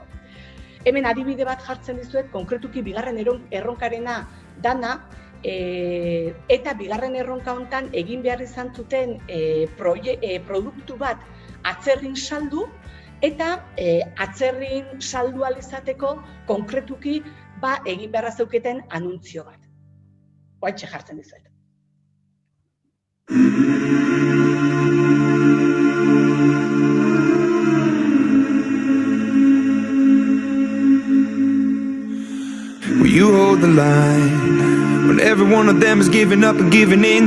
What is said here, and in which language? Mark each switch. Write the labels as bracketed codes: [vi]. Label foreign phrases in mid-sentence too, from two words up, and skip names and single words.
[eu] Hemen adibide bat jartzen dizuet, konkretuki bigarren erronkarena dana, eta bigarren erronka hontan egin behar izan zuten produktu bat atzerrin saldu, eta atzerrin saldu ahal izateko konkretuki egin beharra zeuketen anuntzio bat. Hoaitxe jartzen dizuet. [en] Will you hold the line when every one of them is giving up and giving in?